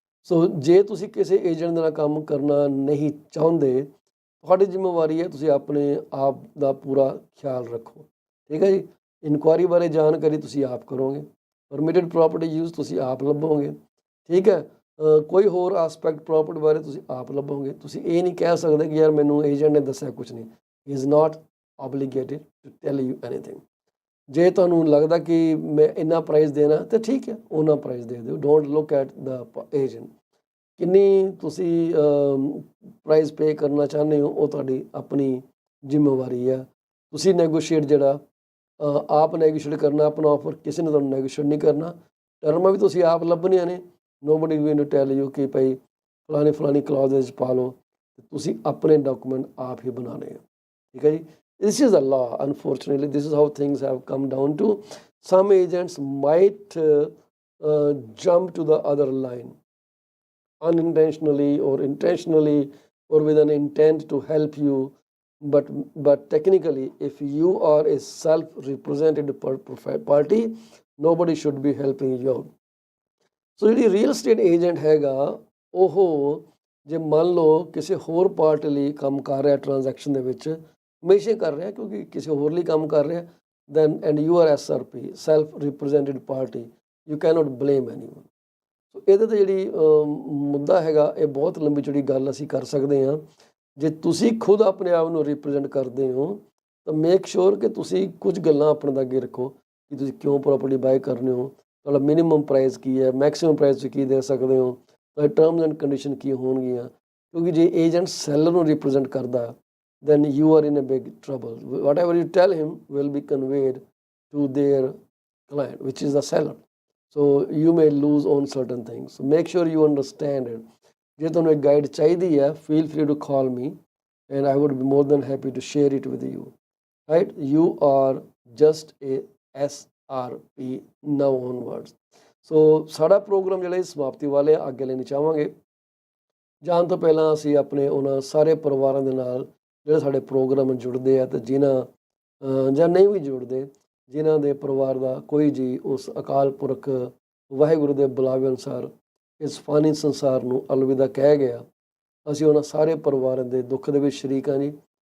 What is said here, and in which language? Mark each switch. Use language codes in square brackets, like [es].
[pa] ਸੋ ਜੇ ਤੁਸੀਂ ਕਿਸੇ ਏਜੰਟ ਦੇ ਨਾਲ ਕੰਮ ਕਰਨਾ ਨਹੀਂ ਚਾਹੁੰਦੇ, ਤੁਹਾਡੀ ਜ਼ਿੰਮੇਵਾਰੀ ਹੈ ਤੁਸੀਂ ਆਪਣੇ ਆਪ ਦਾ ਪੂਰਾ ਖਿਆਲ ਰੱਖੋ। ਠੀਕ ਹੈ ਜੀ, ਇਨਕੁਆਇਰੀ ਬਾਰੇ ਜਾਣਕਾਰੀ ਤੁਸੀਂ ਆਪ ਕਰੋਗੇ, ਪਰਮਿਟਡ ਪ੍ਰੋਪਰਟੀ ਯੂਜ਼ ਤੁਸੀਂ ਆਪ ਲੱਭੋਗੇ। ਠੀਕ ਹੈ, ਕੋਈ ਹੋਰ ਆਸਪੈਕਟ ਪ੍ਰੋਪਰਟੀ ਬਾਰੇ ਤੁਸੀਂ ਆਪ ਲੱਭੋਗੇ। ਤੁਸੀਂ ਇਹ ਨਹੀਂ ਕਹਿ ਸਕਦੇ ਕਿ ਯਾਰ ਮੈਨੂੰ ਏਜੰਟ ਨੇ ਦੱਸਿਆ ਕੁਛ ਨਹੀਂ। [en] He is not obligated to tell you anything। [pa] ਜੇ ਤੁਹਾਨੂੰ ਲੱਗਦਾ ਕਿ ਮੈਂ ਇੰਨਾ ਪ੍ਰਾਈਸ ਦੇਣਾ ਤਾਂ ਠੀਕ ਹੈ, ਉਹਨਾਂ ਪ੍ਰਾਈਸ ਦੇ ਦਿਓ। [en] don't look at the agent, [pa] ਕਿੰਨੀ ਤੁਸੀਂ ਪ੍ਰਾਈਸ ਪੇ ਕਰਨਾ ਚਾਹੁੰਦੇ ਹੋ ਉਹ ਤੁਹਾਡੀ ਆਪਣੀ ਜ਼ਿੰਮੇਵਾਰੀ ਹੈ। ਤੁਸੀਂ ਨੈਗੋਸ਼ੀਏਟ ਜਿਹੜਾ ਆਪ ਨੈਗੋਸ਼ੀਏਟ ਕਰਨਾ ਆਪਣਾ ਆਫਰ, ਕਿਸੇ ਨੇ ਤੁਹਾਨੂੰ ਨੈਗੋਸ਼ੀਏਟ ਨਹੀਂ ਕਰਨਾ। ਟਰਮਾਂ ਵੀ ਤੁਸੀਂ ਆਪ ਲੱਭਣੀਆਂ ਨੇ, [en] nobody going to tell you [pa] ਕਿ ਭਾਈ ਫਲਾਣੀ ਕਲੌਜ਼ ਵਿੱਚ ਪਾ ਲਓ, ਤੁਸੀਂ ਆਪਣੇ ਡਾਕੂਮੈਂਟ ਆਪ ਹੀ ਬਣਾਉਣੇ ਆ। ਠੀਕ ਹੈ ਜੀ, [en] this is the law, unfortunately this is how things have come down to. Some agents might jump to the other line unintentionally or intentionally or with an intent to help you but technically if you are a self-represented party, nobody should be helping you out. [pa] ਸੋ ਜਿਹੜੀ real estate agent ਹੈਗਾ ਉਹ ਜੇ ਮੰਨ ਲਓ ਕਿਸੇ ਹੋਰ party ਲਈ ਕੰਮ ਕਰ ਰਿਹਾ ਟ੍ਰਾਂਜੈਕਸ਼ਨ ਦੇ ਵਿੱਚ, ਹਮੇਸ਼ਾ ਕਰ ਰਿਹਾ ਕਿਉਂਕਿ ਕਿਸੇ ਹੋਰ ਲਈ ਕੰਮ ਕਰ ਰਿਹਾ, [en] then and you are SRP, self represented party, you cannot blame anyone. [pa] ਸੋ ਇਹਦੇ ਤੇ ਜਿਹੜੀ ਮੁੱਦਾ ਹੈਗਾ, ਇਹ ਬਹੁਤ ਲੰਬੀ ਚੌੜੀ ਗੱਲ ਅਸੀਂ ਕਰ ਸਕਦੇ ਹਾਂ। ਜੇ ਤੁਸੀਂ ਖੁਦ ਆਪਣੇ ਆਪ ਨੂੰ ਰਿਪਰੈਜ਼ੈਂਟ ਕਰਦੇ ਹੋ ਤਾਂ [en] make sure [pa] ਕਿ ਤੁਸੀਂ ਕੁਝ ਗੱਲਾਂ ਆਪਣੇ ਦਾ ਅੱਗੇ ਰੱਖੋ ਕਿ ਤੁਸੀਂ ਕਿਉਂ ਪ੍ਰੋਪਰਟੀ ਬਾਏ ਕਰਨੇ ਹੋ, ਤੁਹਾਡਾ ਮਿਨੀਮਮ ਪ੍ਰਾਈਸ ਕੀ ਹੈ, ਮੈਕਸਿਮਮ ਪ੍ਰਾਈਸ ਤੁਸੀਂ ਕੀ ਦੇ ਸਕਦੇ ਹੋ, ਤੁਹਾਡੇ ਟਰਮਸ ਐਂਡ ਕੰਡੀਸ਼ਨ ਕੀ ਹੋਣਗੀਆਂ। ਕਿਉਂਕਿ ਜੇ ਏਜੰਟ ਸੈਲਰ ਨੂੰ ਰਿਪਰੈਜ਼ੈਂਟ ਕਰਦਾ [en] then you are in a big trouble. Whatever you tell him will be conveyed to their client, which is the seller. So you may lose on certain things. So make sure you understand it. [pa] ਜੇ ਤੁਹਾਨੂੰ ਇੱਕ guide ਚਾਹੀਦੀ ਹੈ, [en] feel free to call me and I would be more than happy to share it with you. Right? You are just a SRP now onwards. [pa] So ਸਾਡਾ programme ਜਿਹੜਾ ਸਮਾਪਤੀ ਵਾਲੇ ਅੱਗੇ ਲੈਣੀ ਚਾਹਾਂਗੇ। ਜਾਣ ਤੋਂ ਪਹਿਲਾਂ ਅਸੀਂ ਆਪਣੇ ਉਹਨਾਂ ਸਾਰੇ ਪਰਿਵਾਰਾਂ ਦੇ ਨਾਲ ਜਿਹੜੇ ਸਾਡੇ ਪ੍ਰੋਗਰਾਮ ਜੁੜਦੇ ਆ ਤੇ ਜਿਨ੍ਹਾਂ ਜਾਂ ਨਹੀਂ ਵੀ ਜੁੜਦੇ, ਜਿਨ੍ਹਾਂ ਦੇ ਪਰਿਵਾਰ ਦਾ ਕੋਈ ਜੀ ਉਸ ਅਕਾਲ ਪੁਰਖ ਵਾਹਿਗੁਰੂ ਦੇ ਬੁਲਾਵੇ ਅਨੁਸਾਰ ਇਸ ਫਾਨੀ ਸੰਸਾਰ ਨੂੰ ਅਲਵਿਦਾ ਕਹਿ ਗਿਆ, ਅਸੀਂ ਉਹਨਾਂ ਸਾਰੇ ਪਰਿਵਾਰਾਂ ਦੇ ਦੁੱਖ ਦੇ ਵਿੱਚ ਸ਼ਰੀਕ ਹਾਂ ਜੀ।